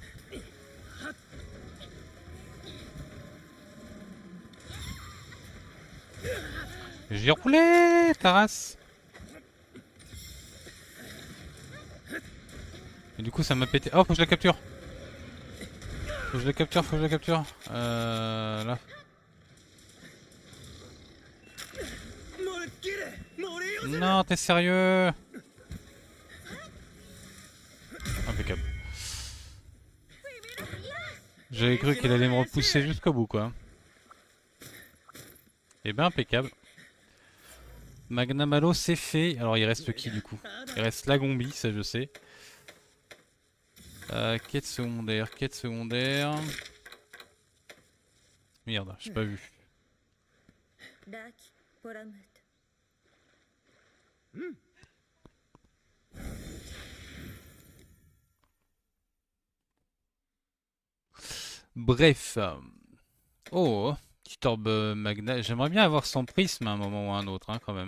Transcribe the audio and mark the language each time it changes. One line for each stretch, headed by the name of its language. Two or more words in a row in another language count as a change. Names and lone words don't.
French: J'ai roulé, ta race. Et du coup ça m'a pété. Oh, faut que je la capture. Faut que je la capture, faut que je la capture. Là. モルキレモリオ Non, t'es sérieux? Impeccable. J'avais cru qu'il allait me repousser jusqu'au bout, quoi. Et ben impeccable. Magnamalo c'est fait. Alors il reste qui du coup? Il reste la Gombi, ça je sais. Quête secondaire, quête secondaire. Merde, j'ai pas vu. ラキポラムート Bref. Oh, petit orbe magna. J'aimerais bien avoir son prisme à un moment ou à un autre, hein, quand même.